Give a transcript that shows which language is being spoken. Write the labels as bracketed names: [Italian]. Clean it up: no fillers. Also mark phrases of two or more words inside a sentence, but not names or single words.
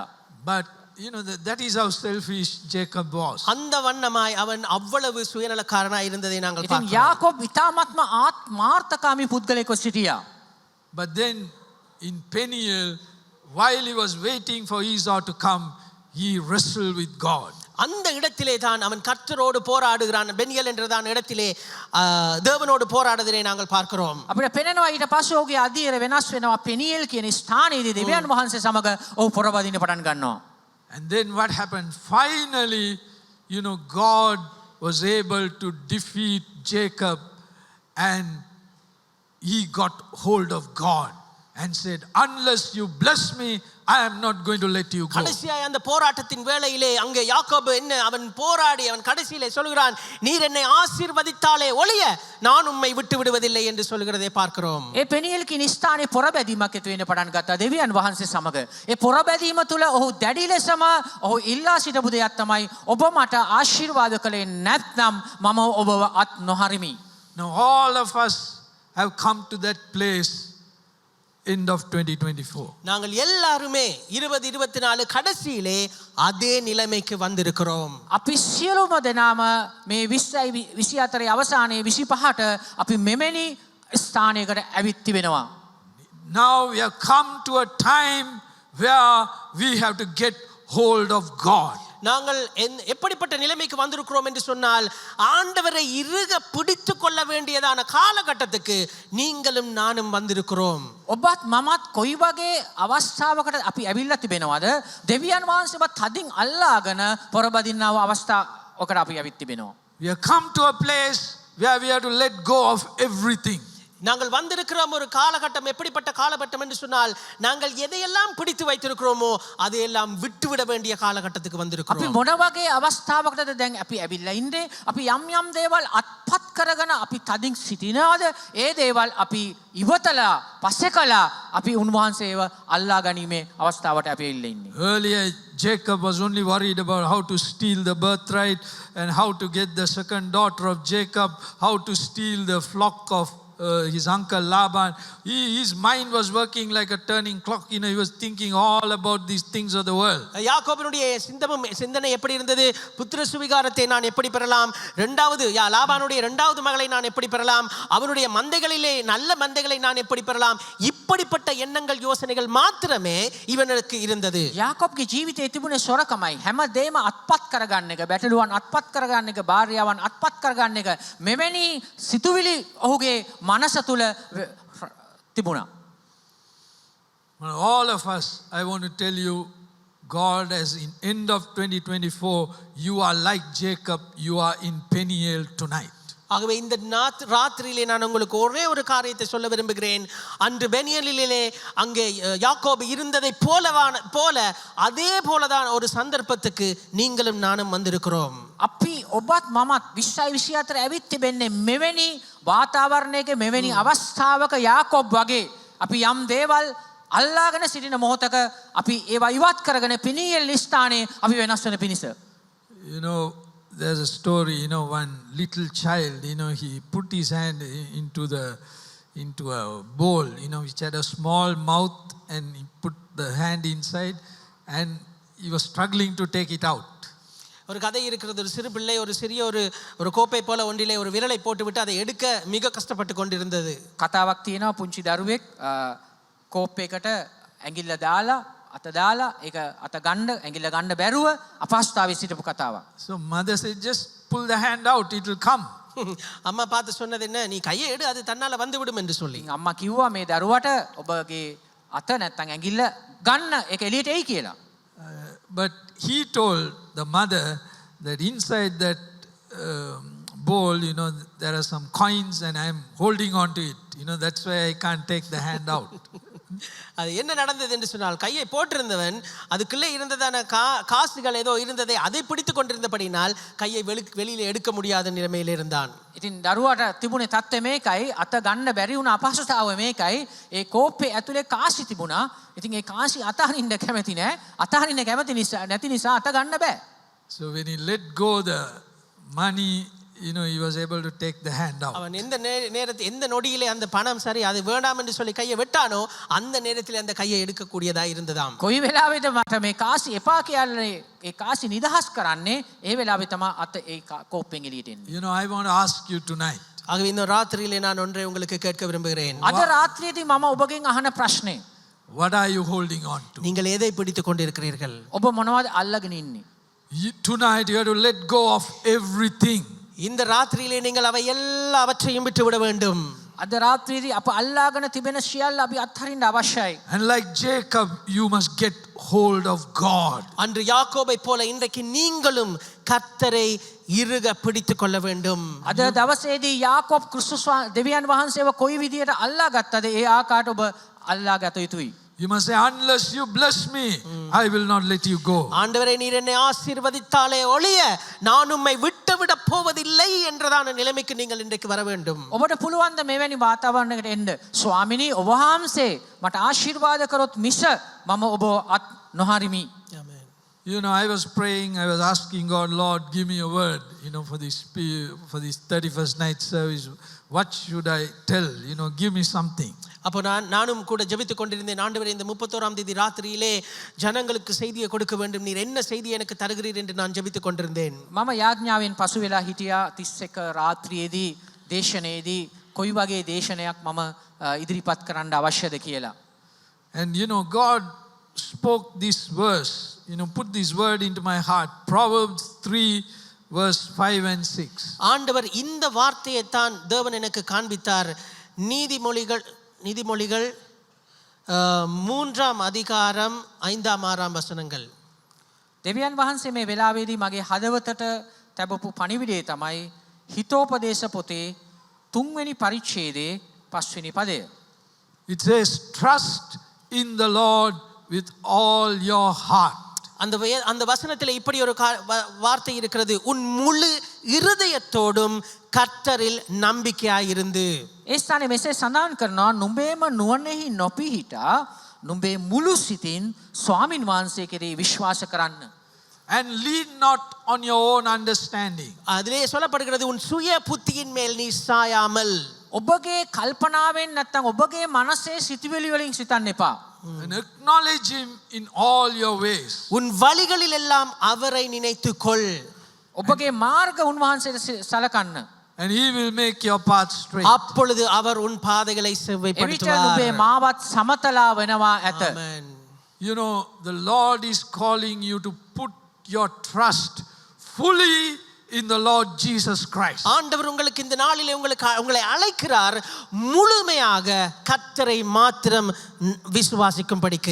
[English] But you know that is how selfish Jacob was. [Tamil] அந்த வண்ணமாய் அவன் அவ்வளவு சுயநலக்காரனாய் இருந்ததை நாங்கள் ඉතින් பார்க்கிறோம். [Sinhala] යාකෝබ් ඊ타ත්ම ආත්මාර්ථකාමී පුද්ගලෙක්ව සිටියා. [English] But then in Peniel, while he was waiting for Esau to come, he wrestled with God. [Tamil] அந்த இடத்திலே தான் அவன் கர்த்தரோடு போராடுகிறான். பெனியல் என்றதான இடத்திலே தேவனோடு போராடுவதை நாங்கள் பார்க்கிறோம். [Sinhala] අපිට පෙනෙනවා ඊට පස්සේ ඔහුගේ අධීර වෙනස් වෙනවා. පෙනියෙල් කියන ස්ථානයේදී දෙවියන් වහන්සේ සමග ඔහු පොරබදින්න පටන් ගන්නවා. [English] And then what happened? Finally, God was able to defeat Jacob, and he got hold of God and said, unless you bless me, I am not going to let you go. [Tamil] கடைசியாய் அந்த போராட்டத்தின் வேளையிலே அங்கே யாக்கோபு அவன் போராடி அவன் கடைசியிலே சொல்கிறான், நீர் என்னை ஆசீர்வதித்தாலே ஒழிய நான் உம்மை விட்டு விடுவதில்லை என்று சொல்கிறதை பார்க்கிறோம். [Sinhala] ඒ පෙනියෙල් කියන ස්ථානයේ පොරබැදීමක් ඇති වෙන්න පටන් ගත්තා දෙවියන් වහන්සේ සමග. ඒ පොරබැදීම තුළ ඔහු දැඩි ලෙසම ඔහු ඉල්ලා සිටපු දෙයක් තමයි ඔබ මට ආශිර්වාද කළේ නැත්නම් මම ඔබව අත් නොහරිමි. [English] Now all of us have come to that place end of 2024. [Tamil] நாங்கள் எல்லாருமே 2024 கடைசியிலே அதே நிலைமைக்கு வந்திருக்கிறோம். [Sinhala] අපි සියලුම දෙනාම මේ 24 අවසානයේ 25ට අපි මෙමෙනි ස්ථානයකට ඇවිත් තිබෙනවා. [English] Now we have come to a time where we have to get hold of God. [Tamil] நாங்கள் எப்படிப்பட்ட நிலைமைக்கு வந்திருக்கிறோம் என்று சொன்னால், ஆண்டவரை இறுக பிடித்து கொள்ள வேண்டியதான காலகட்டத்துக்கு நீங்களும் நானும் வந்திருக்கிறோம். [Sinhala] ඔබත් මමත් කොයි වගේ අවස්ථාවකට අපි ඇවිල්ලා තිබෙනවද? දෙවියන් වහන්සේවත් තදින් අල්ලාගෙන පොරබදින්නව අවස්ථාවකට අපි ඇවිත් තිබෙනවා. [English] We have come to a place where we have to let go of everything. [Tamil] நாங்கள் வந்திருக்கிறோம் ஒரு காலகட்டம். எப்படிப்பட்ட காலகட்டம் என்று சொன்னால், நாங்கள் எதையெல்லாம் பிடித்து வைத்திருக்கிறோமோ அதையெல்லாம் விட்டுவிட வேண்டிய காலகட்டத்துக்கு අපි வந்திருக்கிறோம். [Sinhala] මොන වගේ අවස්ථාවකටද දැන් අපි ඇවිල්ලා ඉන්නේ? අපි යම් දේවල් අත්පත් කරගෙන අපි තදින් සිටිනවද? ඒ දේවල් අපි ඉවතලා පස්සේ කළා අපි උන්වහන්සේව අල්ලා ගැනීමේ අවස්ථාවට අපි ඇවිල්ලා ඉන්නේ. [English] Earlier Jacob was only worried about how to steal the birthright and how to get the second daughter of Jacob, how to steal the flock of his uncle Laban. His mind was working like a turning clock. He was thinking all about these things of the world. [Tamil] யாக்கோபினுடைய சிந்தனை எப்படி இருந்தது? புத்திர சுவிகாரத்தை நான் எப்படி பெறலாம், லாபானுடைய இரண்டாவது மகளை நான் எப்படி பெறலாம், அவனுடைய மந்தைகளிலே நல்ல மந்தைகளை நான் எப்படி பெறலாம், இப்படிப்பட்ட எண்ணங்கள் யோசனைகள் மாத்திரமே இவனுக்கு இருந்தது. [Sinhala] යාකොබ්ගේ ජීවිතයේ තිබුණේ සොරකමයි. හැමදේම අත්පත් කරගන්න එක, බැටළුවන් අත්පත් කරගන්න එක, භාර්යාවන් අත්පත් කරගන්න එක, මෙවැනි සිතුවිලි ඔහුගේ මනස තුල තිබුණා. [English] All of us, I want to tell you, God has in end of 2024, you are like Jacob, you are in Peniel tonight. [Tamil] ஆகவே இந்த ராத்திரியிலே நான் உங்களுக்கு ஒரே ஒரு காரியத்தை சொல்ல விரும்புகிறேன். அன்று பெனியலிலே அங்கே யாக்கோபு இருந்ததை போல அதே போலதான் ஒரு சந்தர்ப்பத்துக்கு நீங்களும் நானும் வந்திருக்கிறோம். [Sinhala] අපි ඔබත් මමත් 2024 ඇවිත් තිබෙන්නේ මෙවැනි වාතාවරණයක මෙවැනි අවස්ථාවක යාකොබ් වගේ. අපි යම් දේවල් අල්ලාගෙන සිටින මොහොතක අපි ඒවා ඉවත් කරගෙන පිනියෙල් ස්ථානයේ අපි වෙනස් වෙන පිණිස. [English] There's a story, one little child, he put his hand into a bowl, which had a small mouth, and he put the hand inside and he was struggling to take it out. [Tamil] ஒரு கதை இருக்கிறது. ஒரு சிறு பிள்ளை ஒரு சிறிய ஒரு கோப்பை போல ஒன்றிலே ஒரு விரலை போட்டுவிட்டு அதை எடுக்க மிக கஷ்டப்பட்டு கொண்டிருந்தது. [Sinhala] කතාවක් තියෙනවා පුංචි දරුවෙක් කෝප්පයකට ඇඟිල්ල දාලා අත දාලා ඒක අත ගන්න ඇඟිල්ල ගන්න බැරුව අපහසුතාවයේ සිටපු කතාවක්. [English] So mother said, just pull the hand out, it will come. [Tamil] அம்மா பார்த்து சொன்னது என்ன, நீ கையை எடு, அது தன்னால வந்து விடும் என்று சொல்லி. [Sinhala] අම්මා කිව්වා මේ දරුවට ඔබගේ අත නැත්තම් ඇඟිල්ල ගන්න ඒක එළියට එයි කියලා. [English] But he told the mother that inside that bowl, there are some coins and I am holding on to it. That's why I can't take the hand out. [Tamil] அது என்ன நடந்தது என்று சொன்னால், கையை போட்டிருந்தவன் அதுக்குள்ளே இருந்ததான காசுகள் ஏதோ இருந்ததை அதை பிடித்து கொண்டிருந்தபடினால் கையை வெளியில எடுக்க முடியாத நிலைமையில் இருந்தான். [Sinhala] ඉතින් දරුවාට තිබුණේ තත්ත්වය මේකයි, අත ගන්න බැරි වුණ අපහසුතාවය මේකයි. ඒ කෝප්පේ ඇතුලේ කාසි තිබුණා. ඉතින් ඒ කාසි අතහරින්න කැමති නෑ. අතහරින්න කැමති නිසා නැති නිසා අත ගන්න බෑ. [English] So when he let go the money, he was able to take the hand out. [Tamil] அவன் எந்த நொடியிலே அந்த பணம் சரி அது வேண்டாம் என்று சொல்லி கையை வெட்டானோ அந்த நேரத்தில் அந்த கையை எடுக்க கூடியதா இருந்ததாம். [Sinhala] කොයි වෙලාවෙද මට මේ කාසි එපා කියන්නේ ඒ කාසි නිදහස් කරන්නේ ඒ වෙලාවෙ තමයි අත ඒ කෝප්පෙන් එළියට එන්නේ. [English] I want to ask you tonight. [Tamil] ஆகவே இந்த ராத்திரியிலே நான் ஒன்றை உங்களுக்கு கேட்க விரும்புகிறேன். [Sinhala] අද රාත්‍රියේදී මම ඔබගෙන් අහන ප්‍රශ්නේ, [English] what are you holding on to? [Tamil] நீங்கள் எதை பிடித்துக் கொண்டிருக்கிறீர்கள்? [Sinhala] ඔබ මොනවද අල්ලගෙන ඉන්නේ? [English] Tonight you have to let go of everything. [Tamil] இந்த ராத்திரியிலே நீங்கள் அவை எல்லாவற்றையும் விட்டு விட வேண்டும். [Sinhala] අද රාත්‍රියේදී අප අල්ලාගෙන තිබෙන සියල්ල අපි අත්හරින්න අවශ්‍යයි. [English] And like Jacob, you must get hold of God. [Tamil] அன்று யாக்கோபை போல இன்றைக்கு நீங்களும் கர்த்தரை இறுக பிடித்துக் கொள்ள வேண்டும். [Sinhala] අද දවසේදී යාකෝබ් ක්‍රිස්තුස් දෙවියන් වහන්සේව කොයි විදියට අල්ලා ගත්තද ඒ ආකාරයට ඔබ අල්ලා ගත යුතුයි. [English] You must say, unless you bless me, I will not let you go. [Tamil] ஆண்டவரே நீர் என்னை ஆசீர்வதித்தாலே ஒழிய நான் உம்மை விட்டு விட போவதில்லை என்றதான நிலைமைக்கு நீங்கள் இன்றைக்கு வர வேண்டும். [Sinhala] ඔබට පුළුවන් ද මෙවැනි වාතාවරණයකට එන්න? ස්වාමිනී ඔබ වහන්සේ මට ආශිර්වාද කරොත් මිස මම ඔබ අත් නොහරිමි. [Tamil] ஆமென். [English] You know, I was praying, I was asking God, Lord, give me a word, for this 31st night service. What should I tell? Give me something. [Tamil] அப்போ நானும் கூட ஜெபித்துக் கொண்டிருந்தேன். ஆண்டவரே இந்த 31ஆம் தேதி ராத்திரியிலே ஜனங்களுக்கு செய்தியை கொடுக்க வேண்டும். நீர் என்ன செய்தி எனக்கு தருகிறீர் என்று நான் ஜெபித்துக் கொண்டிருந்தேன். [Sinhala] මම යාඥාවෙන් පසු වෙලා හිටියා 31 රාත්‍රියේදී දේශනයේදී කොයි වගේ දේශනයක් මම ඉදිරිපත් කරන්න අවශ්‍යද කියලා. [English] And God spoke this verse, put this word into my heart. Proverbs 3 verse 5 and 6. [Tamil] ஆண்டவர் இந்த வார்த்தையை தான் தேவன் எனக்கு காண்பித்தார். நீதிமொழிகள் 3ஆம் அதிகாரம் 5ஆம் 6ஆம் வசனங்கள். [Sinhala] දෙවියන් වහන්සේ මේ වෙලාවේදී මගේ හදවතට තැබපු පණිවිඩය තමයි හිතෝපදේශ පොතේ 3 වෙනි පරිච්ඡේදයේ 5 වෙනි පදය. [English] It says, trust in the Lord with all your heart. [Tamil] அந்த வசனத்தில் இப்படி ஒரு வார்த்தை இருக்கிறது. உன் முழு இருதயத்தோடும் கர்த்தரில் நம்பிக்கையாய் இருந்து. [Sinhala] ඒ ස්ථානයේ මෙසේ සඳහන් කරනවා නුඹේම නුවණෙහි නොපිහිටා නුඹේ මුළු සිතින් ස්වාමින් වහන්සේ කෙරෙහි විශ්වාස කරන්න. [English] And lean not on your own understanding. [Tamil] அதிலே சொல்லப்படுகிறது உன் சுய புத்தியின் மேல் நீ சாயாமல். [Sinhala] ඔබගේ කල්පනාවෙන් නැත්නම් ඔබගේ මනසේ සිතුවිලි වලින් සිතන්න එපා. [English] And acknowledge him in all your ways. [Tamil] உன் வழிகளில் எல்லாம் அவரை நினைத்துக்கொள். [Sinhala] ඔබගේ මාර්ග උන්වහන්සේට සලකන්න. [English] And he will make your path straight. [Tamil] அப்பொழுது அவர் உன் பாதைகளை செவ்வைப்படுத்துவார். [Sinhala] එවිට නුඹේ මාවත් සමතලා වෙනවා ඇත. [English] Amen. The Lord is calling you to put your trust fully in the Lord Jesus Christ. [Tamil] ஆண்டவர் உங்களுக்கு இந்த நாளிலே உங்களை அழைக்கிறார் முழுமையாக கர்த்தரை மாத்திரம் விசுவாசிக்கும்படிக்கு.